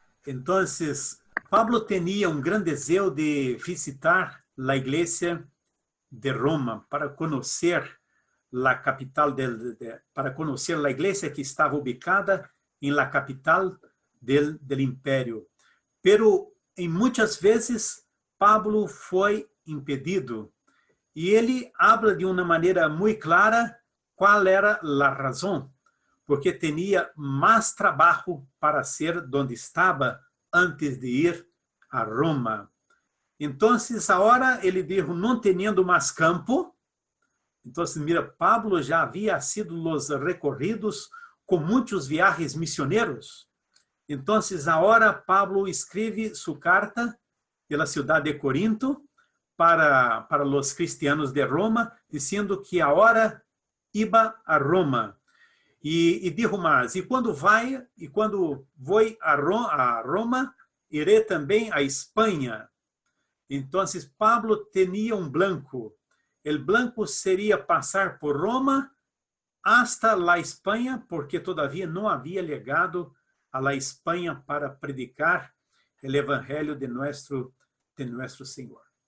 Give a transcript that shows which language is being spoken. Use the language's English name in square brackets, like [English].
[Spanish] Entonces, Pablo tenía un gran deseo de visitar la iglesia de Roma para conocer la capital, para conocer la iglesia que estaba ubicada en la capital del imperio. Pero en muchas veces Pablo fue impedido. [Portuguese] E ele [Spanish] habla [Portuguese] de uma maneira muito clara qual era a razão, porque tinha mais trabalho para ser onde estava antes de ir a Roma. Então, agora ele [Spanish] dijo, [Portuguese] não tendo mais campo. Então, mira, Pablo já havia sido [Spanish] los recorridos [Portuguese] com muitos [Spanish] viajes missioneros. [Portuguese] Então, agora Pablo escreve sua carta pela cidade de Corinto, para os [Spanish] cristianos [Portuguese] de Roma, dizendo que agora [Spanish] iba [Portuguese] a Roma. E [Spanish] dijo [Portuguese] mais, e quando vou a Roma, irei também a Espanha. Então, Pablo tinha um [Spanish] blanco. [Portuguese] O blanco seria passar por Roma, [Spanish] hasta la Espanha, porque todavía no había llegado a la Espanha para predicar el evangelio de nuestro Señor.